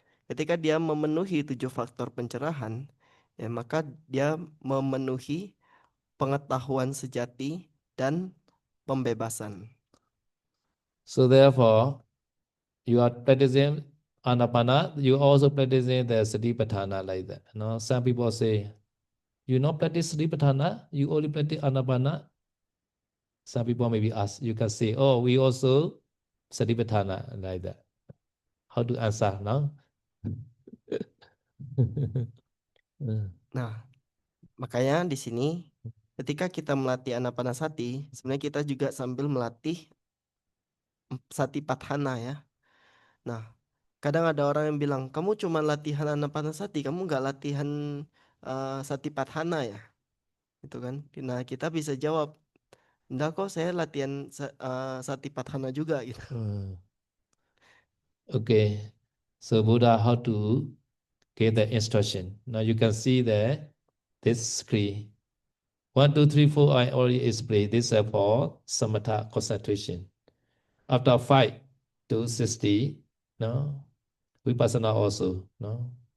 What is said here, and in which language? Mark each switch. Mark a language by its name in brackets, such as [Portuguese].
[Indonesian] Ketika dia memenuhi 7 faktor pencerahan, ya maka dia memenuhi pengetahuan sejati dan pembebasan. [English] So therefore, you are practicing Anapana, you also practicing the Satipatthana like that. No? Some people say, you not practice Satipatthana, you only practice Anapana. Some people maybe ask, you can say, oh, we also Satipatthana like that. How to answer now? [Indonesian] Nah, makanya di sini ketika kita melatih Anapanasati, sebenarnya kita juga sambil melatih Satipatthana ya. Nah, kadang ada orang yang bilang, kamu cuma latihan Anapanasati, kamu nggak latihan Satipatthana ya, gitu kan? Nah, kita bisa jawab, enggak kok, saya latihan Satipatthana juga gitu. [English] Okay, so Buddha, how to get the instruction? Now you can see this screen. 1, 2, 3, 4, I already explained. This is for samatha concentration. After 5 to 60, no, vipassana also, no.